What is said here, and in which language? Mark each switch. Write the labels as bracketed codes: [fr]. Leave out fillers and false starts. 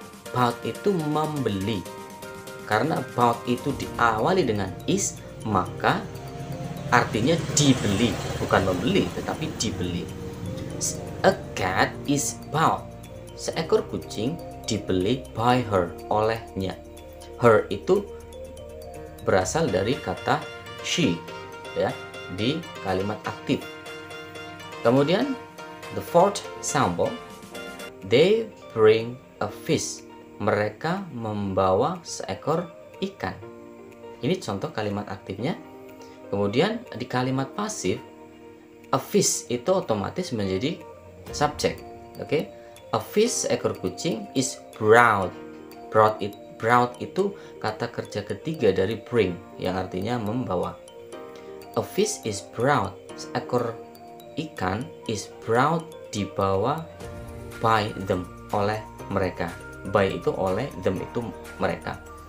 [id] Bought itu membeli. Karena bought itu diawali dengan is, maka artinya dibeli, bukan membeli tetapi dibeli. [en] A cat is bought. [id] Seekor kucing dibeli [en] by her, [id] olehnya. Her itu berasal dari kata she ya di kalimat aktif. [en] Kemudian the fourth sample, they bring a fish. [id] Mereka membawa seekor ikan. Ini contoh kalimat aktifnya. Kemudian di kalimat pasif, a fish itu otomatis menjadi subjek. Oke. [en] A fish, [id] seekor kucing, [en] is brought. [id] Brought itu kata kerja ketiga dari bring, yang artinya membawa. [en] A fish is brought. [id] Seekor ikan [en] is brought, [id] dibawa [en] by them, [id] oleh mereka. By itu oleh, them itu mereka.